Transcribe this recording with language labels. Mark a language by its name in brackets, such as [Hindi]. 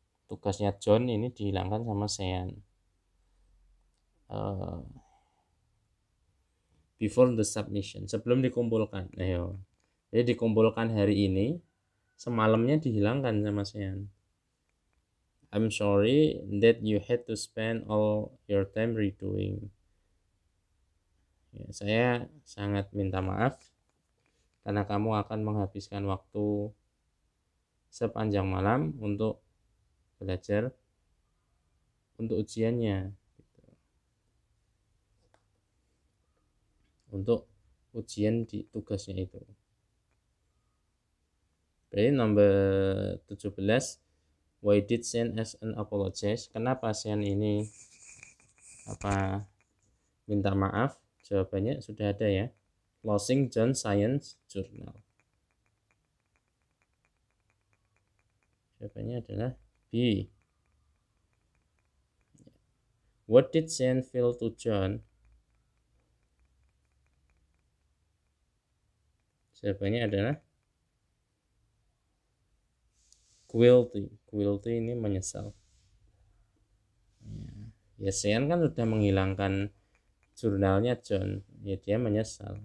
[Indonesian] Tugasnya John ini dihilangkan sama Sean [English] before the submission, [Indonesian] sebelum dikumpulkan. Ayo, jadi dikumpulkan hari ini, semalamnya dihilangkan sama Sean. [English] I'm sorry that you had to spend all your time redoing. [Indonesian] Ya, saya sangat minta maaf karena kamu akan menghabiskan waktu sepanjang malam untuk belajar untuk ujiannya, untuk ujian di tugasnya itu. Berarti nomor 17. [English] Why did Sean ask and apologize? [Indonesian] Kenapa Sean ini minta maaf? Jawabannya sudah ada ya. [English] Losing John Science Journal. [Indonesian] Jawabannya adalah B. [English] What did Sean feel to John? [Indonesian] Jawabannya adalah guilty. Guilty ini menyesal. Ya, Sean kan sudah menghilangkan jurnalnya John, ya dia menyesal.